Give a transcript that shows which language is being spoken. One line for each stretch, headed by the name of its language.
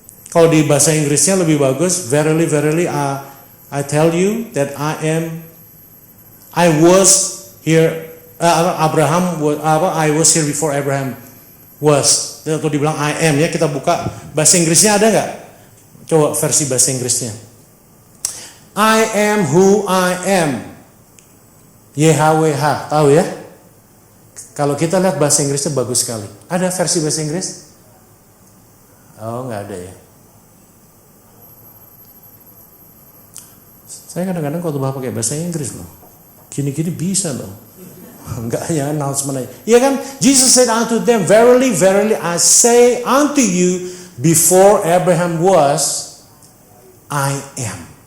Indonesian: Kalau di bahasa Inggrisnya lebih bagus,
English: verily, verily, I tell you that I was here, I was here before Abraham was.
Indonesian: Atau dibilang
English: I am,
Indonesian: ya kita buka bahasa Inggrisnya ada nggak? Coba versi bahasa Inggrisnya.
English: I am who I am. YHWH,
Indonesian: tahu ya? Kalau kita lihat bahasa Inggrisnya bagus sekali. Ada versi bahasa Inggris? Oh, nggak ada ya. Saya kadang-kadang kalau pakai bahasa Inggris loh, gini-gini bisa loh. Enggak hanya announcement aja. Iya kan?
English: Jesus said unto them, verily, verily, I say unto you, before Abraham was, I am.